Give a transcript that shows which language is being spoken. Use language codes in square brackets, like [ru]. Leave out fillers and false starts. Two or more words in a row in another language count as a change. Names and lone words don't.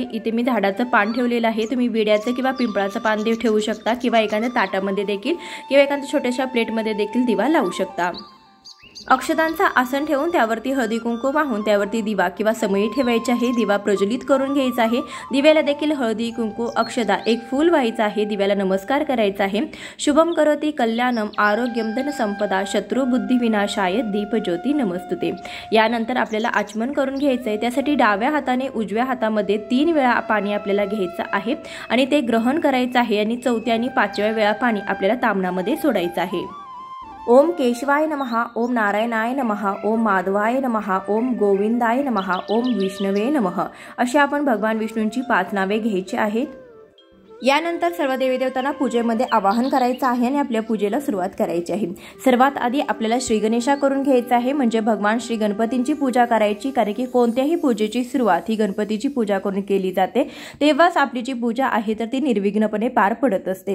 [mr] इथे मी झाडाचं पान ठेवलेलं आहे. तुम्ही विड्याचं किंवा पिंपळाचं पान ठेवू शकता किंवा एखाद्या ताटामध्ये देखील किंवा एखाद्या छोट्याशा प्लेटमध्ये देखील दिवा लावू शकता. अक्षतांचा आसन ठेवून त्यावरती हळदी कुंकू वाहून त्यावरती दिवा किंवा समई ठेवायची आहे. दिवा प्रज्वलित करून घ्यायचा आहे. दिव्याला देखील हळदी कुंकू, अक्षता, एक फूल व्हायचं आहे. दिव्याला नमस्कार करायचा आहे. [sa] शुभम करोती कल्याणम आरोग्यम धन संपदा शत्रू बुद्धी विनाशाय दीप ज्योती नमस्तुते. [mr] यानंतर आपल्याला आचमन करून घ्यायचं आहे. त्यासाठी डाव्या हाताने उजव्या हातामध्ये 3 वेळा पाणी आपल्याला घ्यायचं आहे आणि ते ग्रहण करायचं आहे आणि 4थ्या आणि 5व्या वेळा पाणी आपल्याला ताम्हणामध्ये सोडायचं आहे. [sa] ओम केशवाय नमः, ओम नारायणाय नमः, ओम माधवाय नमः, ओम गोविंदाय नमः, ओम विष्णवे नमः [mr] अशी आपण भगवान विष्णूंची 5 नावे घ्यायची आहेत. यानंतर सर्व देवीदेवतांना पूजेमध्ये आवाहन करायचं आहे आणि आपल्या पूजेला सुरुवात करायची आहे। सर्वात आधी आपल्याला श्री गणेशा करून घ्यायचा आहे, म्हणजे भगवान श्री गणपतींची पूजा करायची, कारण की कोणत्याही पूजेची सुरुवात ही गणपतीची पूजा करून केली जाते, तेव्हाच आपली जी पूजा आहे तर ती निर्विघ्नपणे पार पडत असते।